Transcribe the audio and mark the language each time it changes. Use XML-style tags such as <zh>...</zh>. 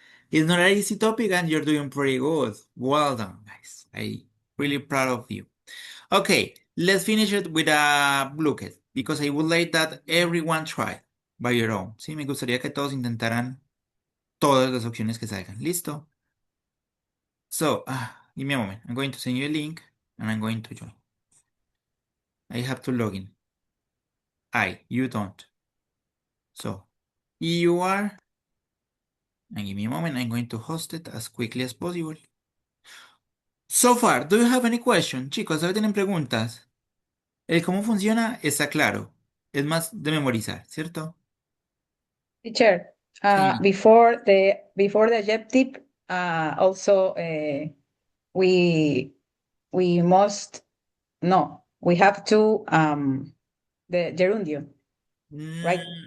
<en>It's not an easy topic and you're doing pretty good. Well done, guys. I'm really proud of you. Okay, let's finish it with a blockhead because I would like that everyone try by your own.</en> <es>Sí, me gustaría que todos intentaran todas las opciones que salgan. ¿Listo?</es> <en>So, give me a moment. I'm going to send you a link and I'm going to join. I have to log in. You don't. So, you are, and give me a moment. I'm going to host it as quickly as possible. So far, do you have any question?</en> <es>Chicos, ¿todavía tienen preguntas? El cómo funciona está claro. Es más de memorizar, ¿cierto?</es> <en>Teacher,</en> <es>Sí.</es> <en>before the adjective, also we must we have to the gerundio, right?</en>